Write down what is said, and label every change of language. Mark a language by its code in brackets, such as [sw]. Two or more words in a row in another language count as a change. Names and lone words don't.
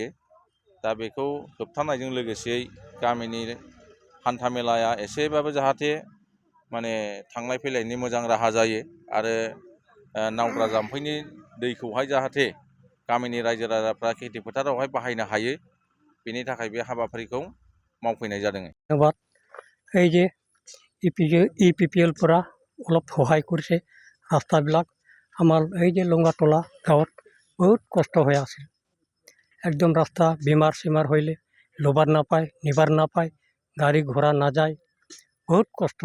[brx] दा बेखौ होबथानायजों लोगोसेयै गामिनि हान्था मेलाया एसेबाबो जाहाथे माने थांलाय फैलायनि मोजां राहा जायो आरो नावद्रा जाम्फैनि दैखौहाय जाहाथे गामिनि रायजो राजाफ्रा खेथि फोथारावहाय बाहायनो हायो, बेनि थाखाय बे हाबाफारिखौ मावफैनाय जादों। [as] ধন্যবাদ। এই যে ইপিপিএল পৰা অলপ সহায় কৰিছে ৰাস্তাবিলাক। আমাৰ এই যে লঙাতলা গাঁৱত বহুত কষ্ট হৈ আছিল। একদম ৰাস্তা বেমাৰ চেমাৰ হ'লে ল'বাৰ নাপায়, নিবাৰ নাপায়, গাড়ী ঘোঁৰা নাযায়, বহুত কষ্ট।